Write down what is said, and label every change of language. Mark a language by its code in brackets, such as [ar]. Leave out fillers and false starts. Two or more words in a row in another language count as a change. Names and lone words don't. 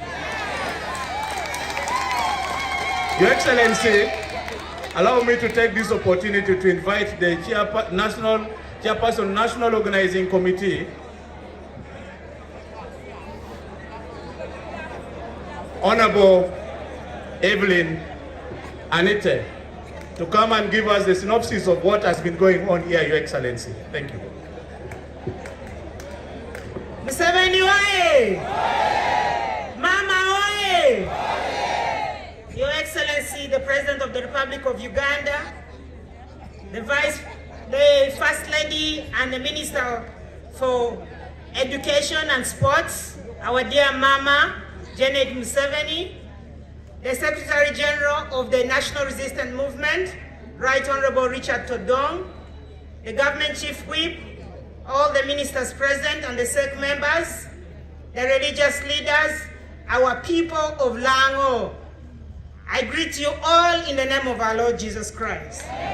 [en] Your Excellency, allow me to take this opportunity to invite the chairperson National Organizing Committee, Honorable Evelyn Anite, to come and give us the synopsis of what has been going on here, Your Excellency. Thank you. Museveni oye! Mama oye! Your Excellency, the President of the Republic of Uganda, the First Lady and the Minister for Education and Sports, our dear Mama, Janet Museveni, the Secretary General of the National Resistance Movement, Right Honorable Richard Todong, the Government Chief Whip, all the ministers present and the SEC members, the religious leaders, our people of Lango, I greet you all in the name of our Lord Jesus Christ.